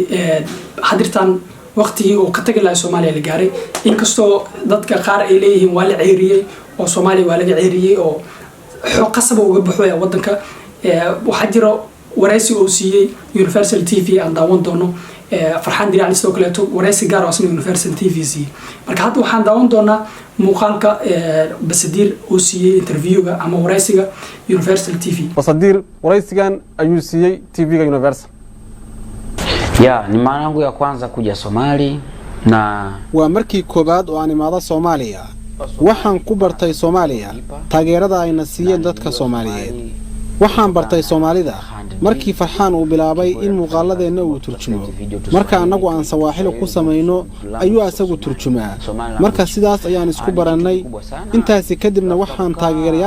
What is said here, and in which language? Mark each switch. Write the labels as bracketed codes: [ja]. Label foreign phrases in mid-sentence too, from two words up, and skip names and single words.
[so] hadirtan waqtigii oo ka tagay Soomaaliya la gaaray inkastoo dadka qaar ay leeyihiin waa la ceeriyay oo Soomaaliya waa laga ceeriyay oo qasab uga baxay wadanka waxa jira waraysi oo siiyay Universal TV aan daawan doono farxan diraan sidoo kale waraysi gaar ah oo Universal TV siiyay marka hadda waxaan daawan doonaa muuqaalka Basadir oo siiyay interviewga ama waraysiga Universal TV Basadir waraysigan ayuu siiyay TV-ga Universal. [sw] ni mara yangu ya kwanza kuja Somali na [so] waa markii koobaad oo aan imaado Soomaaliya waxaan ku bartay Soomaaliya taageerada ayna siiyeen dadka Soomaaliyeed waxaan bartay Soomaalida markii farxaan uu bilaabay in muuqaaladeena uu turjumo marka anagu aan Sawaaxili ku sameeyno ayuu asagu turjumaa marka sidaas ayaan isku baranay intaas kadibna waxaan taageerayaal